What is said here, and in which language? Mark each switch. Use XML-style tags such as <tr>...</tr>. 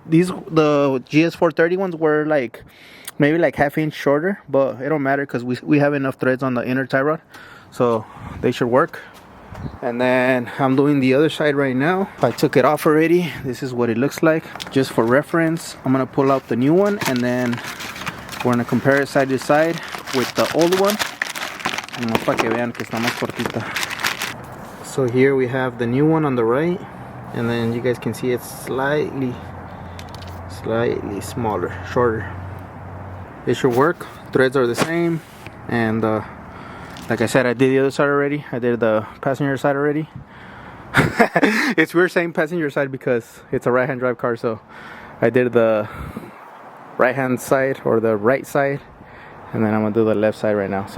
<en>The GS 430 ones were like maybe like ½ inch shorter, but it don't matter because we have enough threads on the inner tie rod, so they should work. And then I'm doing the other side right now. I took it off already. This is what it looks like. Just for reference, I'm gonna pull out the new one, and then we're gonna compare it side to side with the old one.</en> <es>No, para que vean que está más cortita.</es> <en>So here we have the new one on the right, and then you guys can see it's slightly smaller, shorter. It should work. Threads are the same, and like I said, I did the other side already. I did the passenger side already. It's weird saying passenger side because it's a right-hand drive car, so I did the right-hand side or the right side, and then I'm gonna do the left side right now.</en>